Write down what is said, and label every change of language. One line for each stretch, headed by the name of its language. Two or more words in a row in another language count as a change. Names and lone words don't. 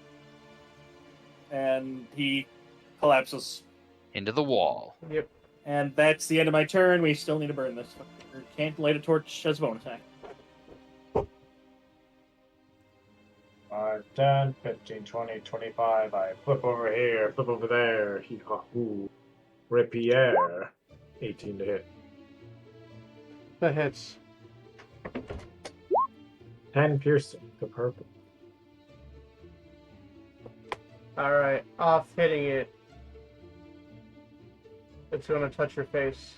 English: And he collapses. Into the wall. Yep. And that's the end of my turn. We still need to burn this. Can't light a torch as a bonus attack. 5, 10, 15, 20, 25. I flip over here, flip over there. Hee-haw-hoo. Ripiere. 18 to hit. That hits. 10 piercing. The purple. Alright, off hitting it. It's gonna touch your face.